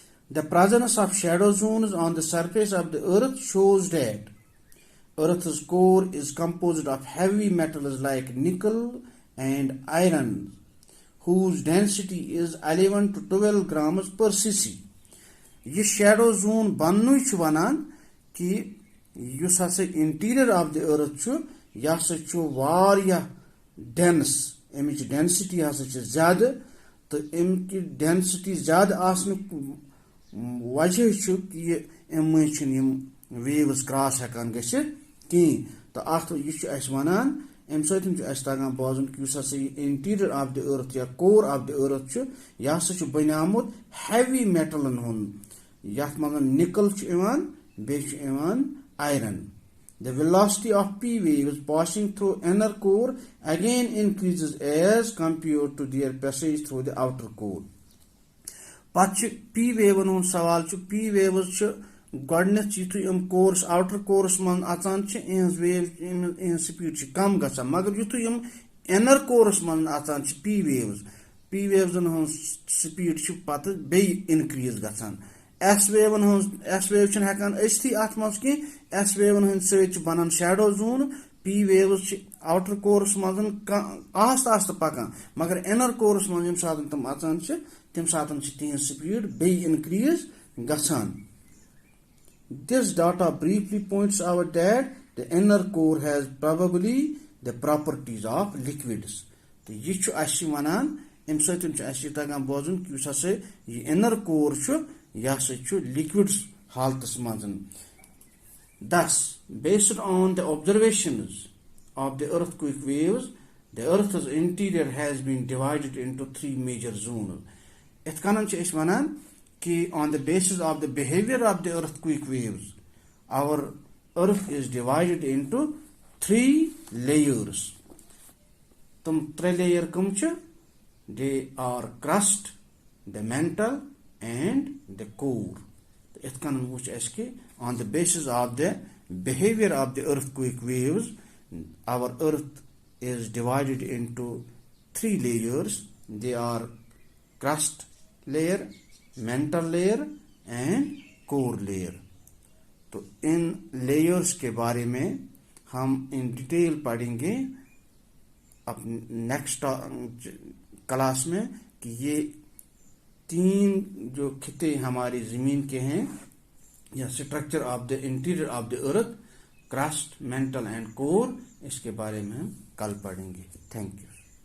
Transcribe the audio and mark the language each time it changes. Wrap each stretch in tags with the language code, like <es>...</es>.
<en>The presence of shadow zones on the surface of the earth shows that Earth's core is composed of heavy metals like nickel and iron, whose density is 11 to 12 grams per cc.</en> <ks>یہ shadow zone بننُے چھُ ونان کہ یُس ہسا</ks> <en>interior of the earth</en> <ks>چھُ یہ ہسا چھُ واریاہ dense امِچ density ہسا چھِ زیادٕ تہٕ امِچ density زیادٕ آسنُک وجہ کہ ام مز ویوز کراس ہیکان گژھِتھ کہیں تو ات یہ ونان ام سۭتۍ چھُ اَسہِ تگان بوزُن کہ یُس ہسا یہ</ks> <en>interior of the earth</en> <ks>یا کور آف دی ارتھ یہ ہسا چھُ بنیومُت ہیوی میٹلن ہُنٛد یتھ منٛز نِکل چھُ یِوان بیٚیہِ چھُ یِوان iron.</ks> <en>The velocity of P waves passing through inner core again increases as compared to their passage through the outer core.</en> <ks>پتہ پی ویون ہند سوال پی ویوز گۄڈنیتھ یُتھُے یِم کورس آوٹر کورس من اژان یِہنٛز سپیڈ کم گژھان مگر یُتھُے یِم اِنر کورس من اژان پی ویوزن ہٕنٛز سپیڈ پتہٕ بیٚیہِ انکریز گژھان. ایس ویو چھنہٕ ہیکان أژتھٕے اتھ منٛز کینٛہہ ایس ویون ہٕنٛدۍ سۭتۍ بنان شیڈو زون پی ویوز آوٹر کورس مز آہستہ آہستہ پکان مگر اِنر کورس من ییٚمہِ ساتہٕ تِم اژان تمہِ ساتہٕ تہنٛز سپیڈ بیٚیہِ انکریز گژھان.</ks> <en>This data briefly points out that the inner core has probably the properties of liquids.</en> <ks>تو یہ اَسہِ ونان امہِ سۭتۍ چھُ اَسہِ تگان بوزُن کہ یُس ہسا یہ inner core یہ ہسا چھُ liquids حالتس منٛز.</ks> <en>Thus, based on the observations of the earthquake waves, the Earth's interior has been divided into 3 major zones.</en> <ks>ات کنن أسۍ ونان کہ</ks> <en>on the basis of the behavior of the earthquake waves, our earth is divided into 3 layers.</en> <ks>تم 3 layer کم چھِ؟</ks> <en>They are crust, the mantle and the core.</en> <ks>ات کنن وچھ اَسہِ کہ</ks> <en>on the basis of the behavior of the earthquake waves, our earth is divided into 3 layers. They are crust layer, mantle layer and core layer.</en> <ur>تو ان layers کے بارے میں ہم in detail پڑھیں گے نیکسٹ کلاس میں کہ یہ 3 جو خطے ہماری زمین کے ہیں یا</ur> <en>structure of the interior of the earth crust mantle and core</en> <ur>اس کے بارے میں ہم کل پڑھیں گے. Thank you.</ur>